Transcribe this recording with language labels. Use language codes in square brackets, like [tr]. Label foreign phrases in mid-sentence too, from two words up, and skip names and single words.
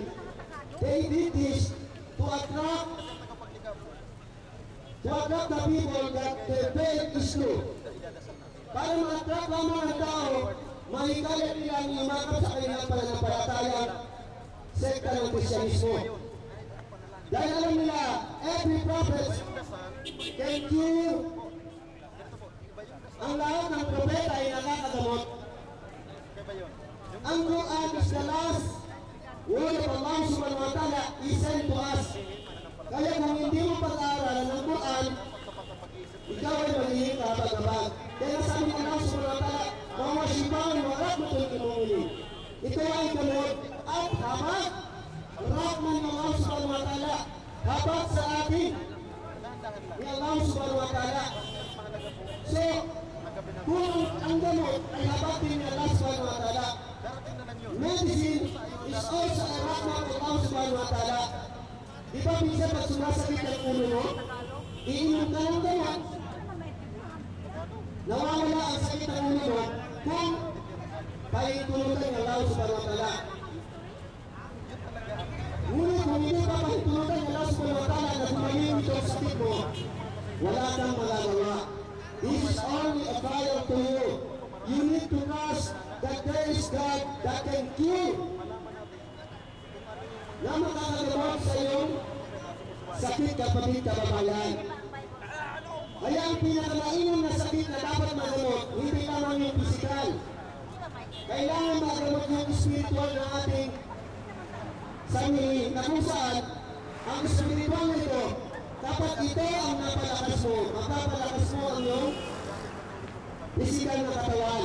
[en] They did this to attract the people that their faith is true. [tl] Para ma-attract lamang ang tao, mahikalat nilang yumakap sa kanilang pananampalatayang sekta ng Kristyanismo. Dahil alam nila, [en] every prophet can cure. [tl] Ang lahat ng propeta ay nakakagamot. Ang [en] Quran is the last word of Allah [ar] سبحانه وتعالى [en] is sent to us. [tl] Kaya kung hindi mo pag-aaralan ng Quran, ikaw ay magiging kapag-abag. Kaya sabi ng Allah [ar] سبحانه وتعالى, "وشفاء ورحمة للمؤمنين." [tl] Ito ay gamot at habag, rahman ng Allah [ar] سبحانه وتعالى, [tl] habag sa atin ni Allah [ar] سبحانه وتعالى. [tl] So, kung ang gamot ay habag din ni Allah [ar] سبحانه وتعالى, [en] medicine is also a rahman of Allah [ar] سبحانه وتعالى. [tl] Di ba minsan pag sumasakit ang ulo mo, iinom ka ng gamot, nawawala ang sakit ng ulo mo kung pahintulutan ng Allah [ar] سبحانه وتعالى. [tl] Ngunit kung hindi pa pahintulutan ng Allah [ar] سبحانه وتعالى [tl] na gumaling itong sakit mo, wala kang magagawa. [en] This is only a trial to you. You need to trust that there is God that can cure, [tl] na makakagamot sa iyong sakit, kapatid, kababayan. Kaya ang pinakamainam na sakit na dapat magamot, hindi lamang yung pisikal. Kailangan magamot yung spiritual na ating sarili, na kung saan ang spiritual nito, dapat ito ang napalakas mo, mapapalakas mo ang iyong pisikal na katawan.